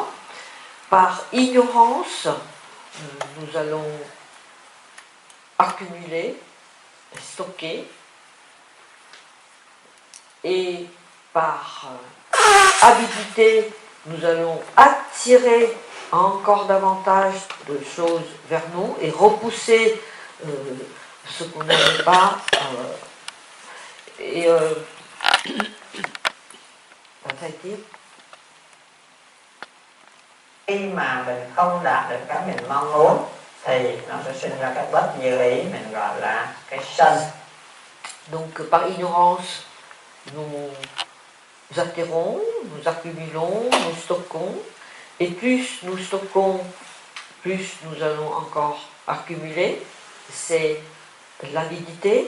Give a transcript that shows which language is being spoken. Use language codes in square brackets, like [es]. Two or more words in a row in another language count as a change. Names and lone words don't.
[fr] Par ignorance, nous allons accumuler, stocker, et par avidité, nous allons attirer encore davantage de choses vers nous et repousser ce qu'on n'aime pas. Ça a été. [vi] Khi mà mình không đạt được cái mình mong muốn thì nó sẽ sinh ra cái bất như ý, mình gọi là cái sân. [fr] Donc par ignorance, nous atterrons, nous accumulons, nous stockons, et plus nous stockons, plus nous allons encore accumuler, c'est l'avidité.